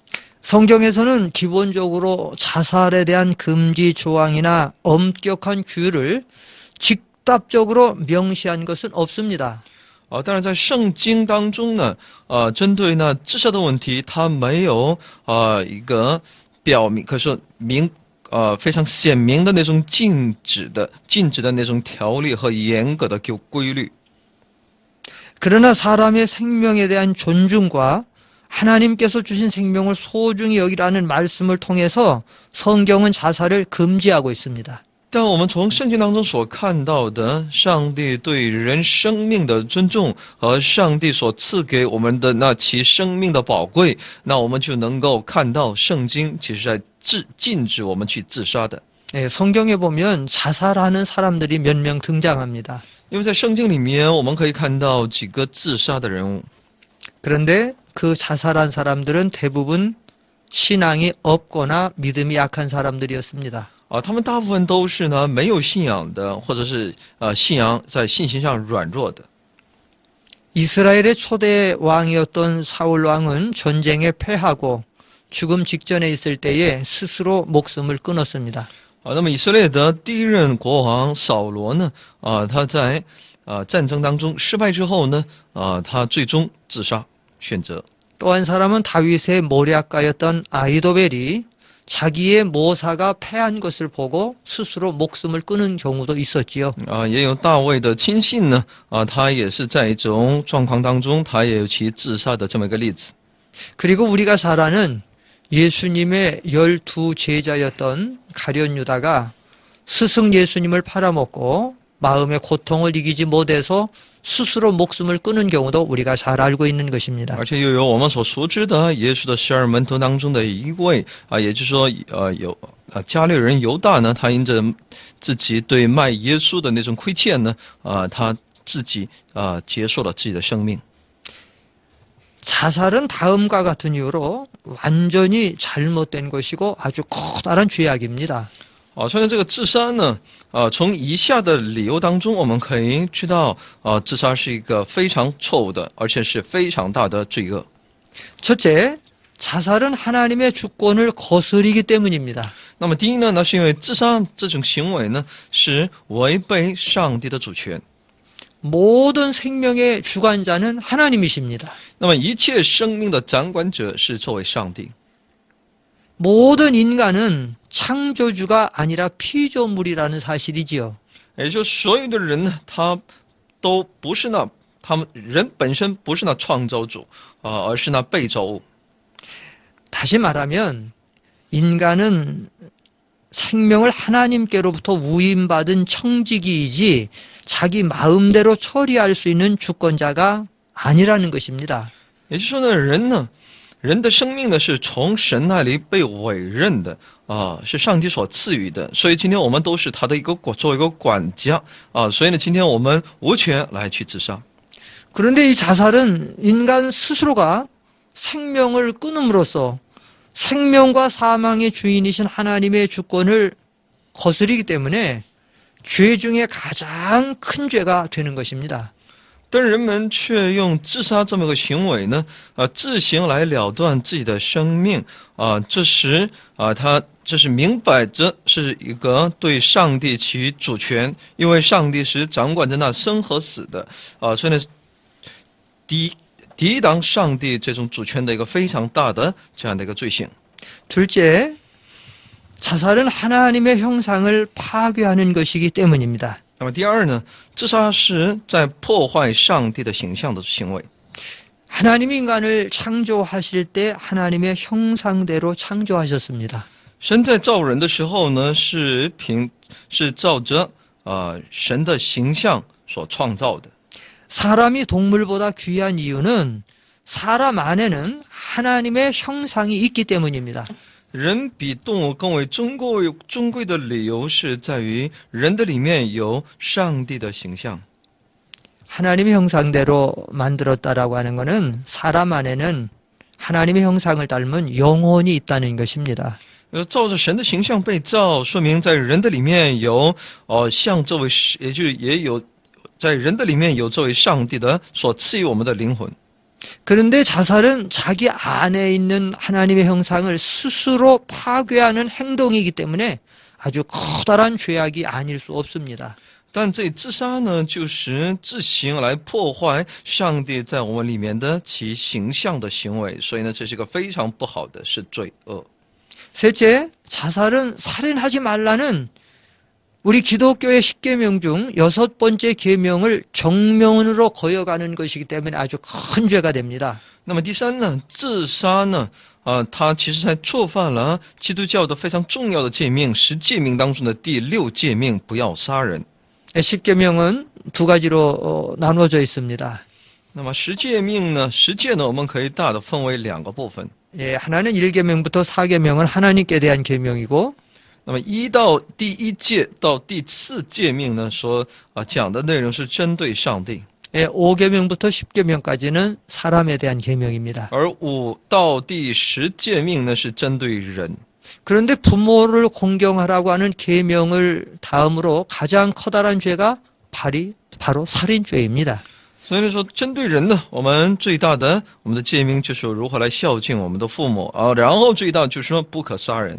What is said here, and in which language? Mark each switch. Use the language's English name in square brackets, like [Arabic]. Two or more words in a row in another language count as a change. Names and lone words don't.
[Korean] 성경에서는 기본적으로 자살에 대한 금지 조항이나 엄격한 규율을 직답적으로 명시한 것은 없습니다. [Chinese] 当然在圣经当中呢，针对那自杀的问题，它没有一个表明，可是非常显明的那种禁止的那种条例和严格的规律。 [Korean] 그러나 사람의 생명에 대한 존중과 하나님께서 주신 생명을 소중히 여기라는 말씀을 통해서 성경은 자살을 금지하고 있습니다. [Chinese] 但我们从圣经当中所看到的，上帝对人生命的尊重和上帝所赐给我们的那其生命的宝贵，那我们就能够看到圣经其实在禁止我们去自杀的。 [Korean] 네, 성경에 보면 자살하는 사람들이 몇 명 등장합니다. [Chinese] 因为在圣经里面，我们可以看到几个自杀的人物。 [Korean] 그런데 그 자살한 사람들은 대부분 신앙이 없거나 믿음이 약한 사람들이었습니다. [Chinese] 他们大部分都是呢没有信仰的，或者是信仰在信心上软弱的。 [Korean] 이스라엘의 초대 왕이었던 사울 왕은 전쟁에 패하고 죽음 직전에 있을 때에 스스로 목숨을 끊었습니다. [Chinese] 那么以色列的第一任国王扫罗呢，他在战争当中失败之后呢，他最终自杀选择。 [Korean] 또 한 사람은 다윗의 모략가였던 아히도벨이 자기의 모사가 패한 것을 보고 스스로 목숨을 끊은 경우도 있었지요. [Chinese] 也有大卫的亲信呢，他也是在一种状况当中，他也有其自杀的这么一个例子。 [Korean] 그리고 우리가 잘 아는 예수님의 12 제자였던 가룟 유다가 스승 예수님을 팔아먹고 마음의 고통을 이기지 못해서 스스로 목숨을 끊은 경우도 우리가 잘 알고 있는 것입니다. [Chinese] 而且又有我们所熟知的耶稣的12门徒当中的一位也就是说有加略人犹大呢，他因着自己对卖耶稣的那种亏欠呢，他自己结束了自己的生命。 [Korean] 자살은 다음과 같은 이유로 완전히 잘못된 것이고 아주 커다란 죄악입니다. [Chinese] 所以呢，这个自杀呢，从以下的理由当中，我们可以知道，自杀是一个非常错误的，而且是非常大的罪恶。 [Korean] 첫째, 자살은 하나님의 주권을 거스르기 때문입니다. [Chinese] 那么第一呢，那是因为自杀这种行为呢，是违背上帝的主权。 [Korean] 모든 생명의 주관자는 하나님이십니다. [Chinese] 那么一切生命的掌管者是作为上帝。 [Korean] 모든 인간은 창조주가 아니라 피조물이라는 사실이지요. [Chinese] 也就是所有的人呢，他都不是那他们人本身不是那创造主而是那被造物。 [Korean] 다시 말하면 인간은 생명을 하나님께로부터 위임받은 청지기이지 자기 마음대로 처리할 수 있는 주권자가 아니라는 것입니다. [Chinese] 也就是说呢，人的生命呢是从神那里被委任的是上帝所赐予的，所以今天我们都是他的作为一个管家所以呢，今天我们无权来去自杀。 [Korean] 그런데 이 자살은 인간 스스로가 생명을 끊음으로써 생명과 사망의 주인이신 하나님의 주권을 거스르기 때문에 죄 중에 가장 큰 죄가 되는 것입니다. [Chinese] 但人们却用自杀这么个行为呢自行来了断自己的生命这时他这是明摆着是一个对上帝起主权，因为上帝是掌管着那生和死的所以呢抵挡上帝这种主权的一个非常大的这样的一个罪行。 [Korean] 둘째, 자살은 하나님의 형상을 파괴하는 것이기 때문입니다. [Chinese] 那么第二呢，自杀是在破坏上帝的形象的行为。 [Korean] 하나님이 인간을 창조하실 때 하나님의 형상대로 창조하셨습니다. [Chinese] 神在造人的时候呢，是照着神的形象所创造的。 [Korean] 사람이 동물보다 귀한 이유는 사람 안에는 하나님의 형상이 있기 때문입니다. [Chinese] 人比动物更为尊贵的理由是在于人的里面有上帝的形象。 [Korean] 하나님의 형상대로 만들었다라고 하는 것은 사람 안에는 하나님의 형상을 닮은 영혼이 있다는 것입니다. [Chinese] 照着神的形象被造，说明在人的里面有像这位，也有在人的里面有这位上帝的所赐予我们的灵魂。 [Korean] 그런데 자살은 자기 안에 있는 하나님의 형상을 스스로 파괴하는 행동이기 때문에 아주 커다란 죄악이 아닐 수 없습니다. [Chinese] 但这自杀呢，就是自行来破坏上帝在我们里面的其形象的行为，所以呢，这是个非常不好的，是罪恶。 [Korean] 셋째, 자살은 살인하지 말라는 우리 기독교의 10계명 중 6번째 계명을 정면으로 거역하는 것이기 때문에 아주 큰 죄가 됩니다. [Chinese] 那么第三呢，自杀呢，它其实才触犯了基督教的非常重要的诫命，10诫命当中的第6诫命，不要杀人。 [Korean] 10계명은 두 가지로 나누어져 있습니다. [Chinese] 那么10诫命呢，10诫呢，我们可以大的分为2个部分。 [Korean] 예, 하나는 1계명부터 4계명은 하나님께 대한 계명이고 [Chinese] 那么第1诫到第4诫命呢，所讲的内容是针对上帝。 [Korean] 예, 5계명부터 10계명까지는 사람에 대한 계명입니다. [Chinese] 而5到第10诫命呢，是针对人。 [Korean] 그런데 부모를 공경하라고 하는 계명을 다음으로 가장 커다란 죄가 바로 살인죄입니다. [Chinese] 所以说，针对人呢，我们最大的我们的诫命就是如何来孝敬我们的父母然后最大就是说不可杀人。